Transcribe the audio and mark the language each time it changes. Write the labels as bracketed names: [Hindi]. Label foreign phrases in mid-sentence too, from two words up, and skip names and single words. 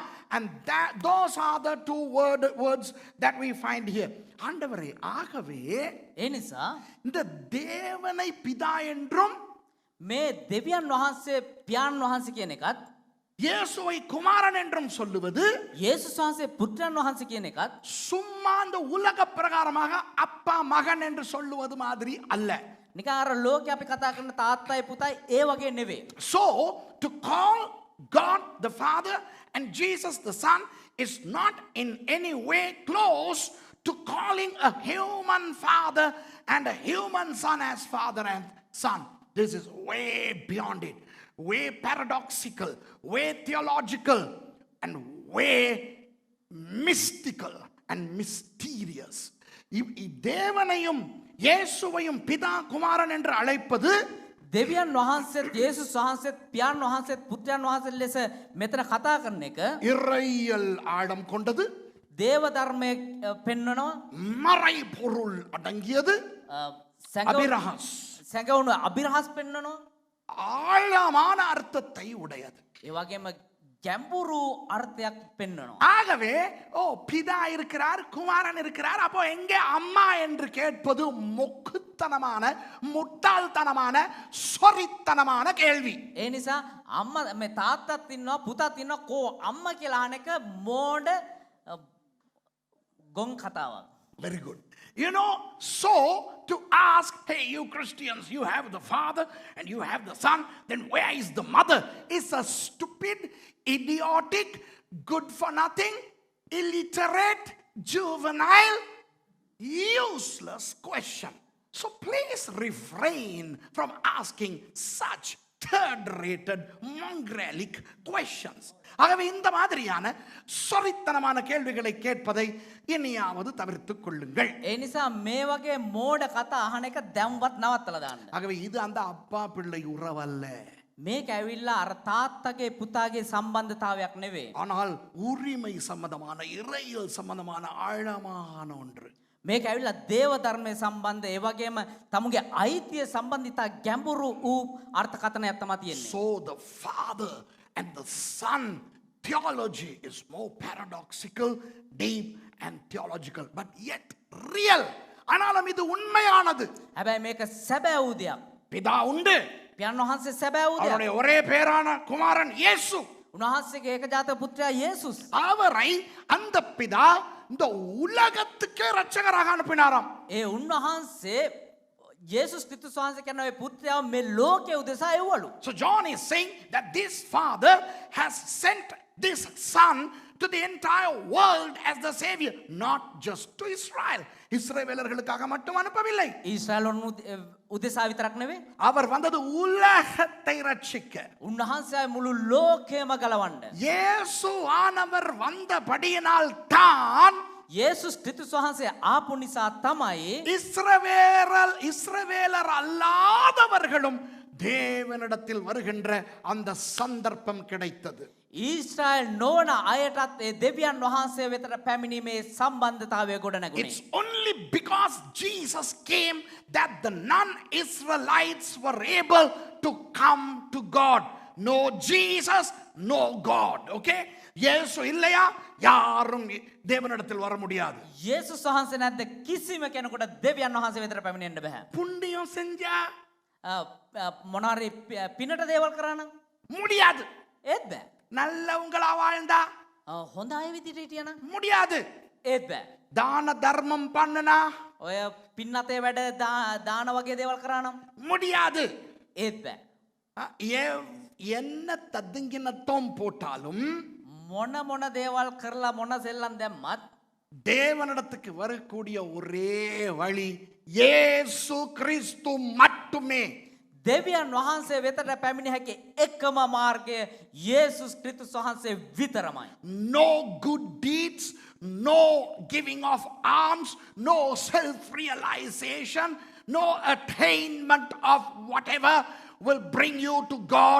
[English] And those are the two words that we find here. [Tamil] ஆண்டவரே ஆகவே [Sinhala] ඒ නිසා [Tamil] இந்த தேவனை பிதா என்றும் [Sinhala] මේ දෙවියන් වහන්සේ පියාණන් වහන්සේ කියන එකත් [Tamil] இயேசுவை குமாரன் என்றும் சொல்லுவது [Sinhala] යේසුස් වහන්සේ පුත්‍රයන් වහන්සේ කියන එකත් [Tamil] சும்மா அந்த உலக பிரகாரமாக அப்பா மகன் என்று சொல்லுவது மாதிரி அல்ல. [Sinhala] නිකන් අර ලෝකේ අපි කතා කරන තාත්තයි පුතයි ඒ වගේ නෙවෙයි. [English] So to call God the Father and Jesus the Son is not in any way close to calling a human father and a human son as father and son. This is way beyond it, way paradoxical, way theological, and way mystical and mysterious. [Tamil] தேவனையும் இயேசுவையும் பிதா குமாரன் என்று அழைப்பது [Sinhala] දෙවියන් වහන්සේත් යේසුස් වහන්සේත් පියාණන් වහන්සේත් පුත්‍රයන් වහන්සේ ලෙස මෙතන කතා කරන එක [Tamil] இறையியல் ஆழம் கொண்டது, [Sinhala] දේව ධර්මයේ පෙන්වනවා [Tamil] மறைபொருள் அடங்கியது, அபிரஹாஸ் [Sinhala] සැඟවුණු අභිරහස් පෙන්වනවා [Tamil] ஆழமான அர்த்தத்தை உடையது. [Sinhala] ඒ වගේම ගැඹුරු අර්ථයක් පෙන්වනවා. [Tamil] ஆகவே பிதா இருக்கிறார், குமாரன் இருக்கிறார், அப்போ எங்கே அம்மா என்று கேட்பது மொக்குத்தனமான முட்டாள்தனமான சொரித்தனமான கேள்வி. [Sinhala] ඒ නිසා අම්මා මේ තාත්තත් ඉන්නවා පුතත් ඉන්නවා කෝ අම්මා කියලා අහන එක මෝඩ ගොන් කතාවක්. [English] Very good. You know, so to ask, hey, you Christians, you have the Father and you have the Son, then where is the mother? Is a stupid, idiotic, good for nothing, illiterate, juvenile, useless question. So please refrain from asking such third-rated, mongrelic questions. [Tamil] ஆகவே இந்த மாதிரியான சொரித்தனமான கேள்விகளை கேட்பதை இனியாவது தவிர்த்துக் கொள்ளுங்கள். [Sinhala] ඒ නිසා මේ වගේ මෝඩ කතා අහන එක දැම්වත් නවත්තලා දාන්න. [Tamil] ஆகவே இது அந்த அப்பா பிள்ளை உறவல்ல. [Sinhala] මේක ඇවිල්ලා අර තාත්තගේ පුතාගේ සම්බන්ධතාවයක් නෙවෙයි. [Tamil] ஆனால் உரிமை சம்பந்தமான இறையியல் சம்பந்தமான ஆழமான ஒன்று. [Sinhala] මේක ඇවිල්ලා දේව ධර්මයේ සම්බන්ධ ඒ වගේම තමුගේ අයිතිය සම්බන්ධිත ගැඹුරු වූ අර්ථකථනයක් තමයි තියෙන්නේ. [English] So the Father and the Son theology is more paradoxical, deep and theological, but yet real. [Tamil] ஆனாலும் இது உண்மையானது. [Sinhala] හැබැයි මේක සැබෑ වූ දෙයක්. [Tamil] பிதா உண்டு, [Sinhala] පියාණන් වහන්සේ සැබෑ වූ දෙයක්. [Tamil] அவருடைய ஒரே பேரான குமாரன் இயேசு. [Sinhala] උන්වහන්සේගේ ඒකජාතක පුත්‍රයා යේසුස්. [Tamil] அவரை அந்த பிதா இந்த உலகத்துக்கே ரட்சகராக அனுப்பினாராம். [Sinhala] ඒ උන්වහන්සේ යේසුස් ක්‍රිස්තුස් වහන්සේ කියන ඔය පුත්‍රයාව මේ ලෝකයේ උදෙසා එව්වලු. [English] So John is saying that this Father has sent this Son to the entire world as the Savior, not just to Israel. [Tamil] இஸ்ரவேலர்களுக்காக மட்டும் அனுப்பவில்லை. [Sinhala] ඊශ්‍රායලොන් උදෙසා විතරක් නෙවෙයි. [Tamil] அவர் வந்தது உலகத்தை ரட்சிக்க. [Sinhala] උන්වහන්සේ මුළු ලෝකයම ගලවන්න. [Tamil] இயேசு ஆனவர் வந்தபடியினால் தான் [Sinhala] යේසුස් ක්‍රිස්තුස් වහන්සේ ආපු නිසා තමයි [Tamil] இஸ்ரவேலர் அல்லாதவர்களும் தேவனிடத்தில் வருகின்ற அந்த சந்தர்ப்பம் கிடைத்தது. [Sinhala] ඊශ්‍රායල් නොවන අයටත් ඒ දෙවියන් වහන්සේ වෙතට පැමිණීමේ සම්බන්ධතාවය ගොඩනැගුණේ. [English] It's only because Jesus came that the non-Israelites were able to come to God. No Jesus, no God. Okay? [Tamil] இயேசு இல்லையா யாரும் தேவனிடத்தில் வர முடியாது. [Sinhala] යේසුස් වහන්සේ නැද්ද කිසිම කෙනෙකුට දෙවියන් වහන්සේ වෙතට පැමිණෙන්න බෑ. [Tamil] புண்ணியம் செஞ்சா [Sinhala] මොනාරි පිනට දේවල් කරන්න [Tamil] முடியாது. [Sinhala] ඒත් බෑ. [Tamil] நல்லவங்களா வாழ்ந்தா [Sinhala] හොඳ අය විදිහට හිටියනම් [Tamil] முடியாது. [Sinhala] ඒත් බෑ. [Tamil] தான தர்மம் பண்ணுனா [Sinhala] ඔය පින්නතේ වැඩ දාන වගේ දේවල් කරා නම් [Tamil] முடியாது. [Sinhala] ඒත් බෑ. [Tamil] என்ன ததுங்கினத்தோம் போட்டாலும் [Sinhala] මොන දේවල් කරලා මොන සෙල්ලම් දැම්මත් [Tamil] தேவனிடத்துக்கு வரக்கூடிய ஒரே வழி இயேசு கிறிஸ்து மட்டுமே. [Sinhala] දෙවියන් වහන්සේ වෙතට පැමිණිය හැකි එකම මාර්ගය යේසුස් ක්‍රිස්තුස් වහන්සේ විතරමයි. [English] No good deeds, no giving of alms, no self-realization, no attainment of whatever will bring you to God.